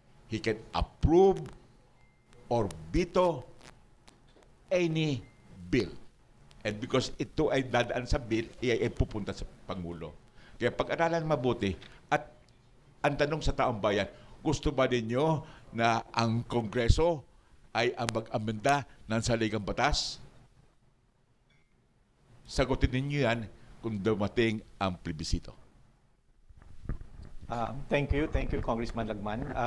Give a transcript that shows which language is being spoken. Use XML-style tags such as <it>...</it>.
<en>He can approve or veto any bill.</en> <tl>And because ito ay dadaan sa bill, ay pupunta sa Pangulo. Kaya pag-aralan mabuti, at ang tanong sa taong bayan, gusto ba ninyo na ang Kongreso ay ang mag-amenda ng saligang batas? Sagutin ninyo yan kung dumating ang plebisito.</tl> <en>Thank you, Congressman Lagman.</en>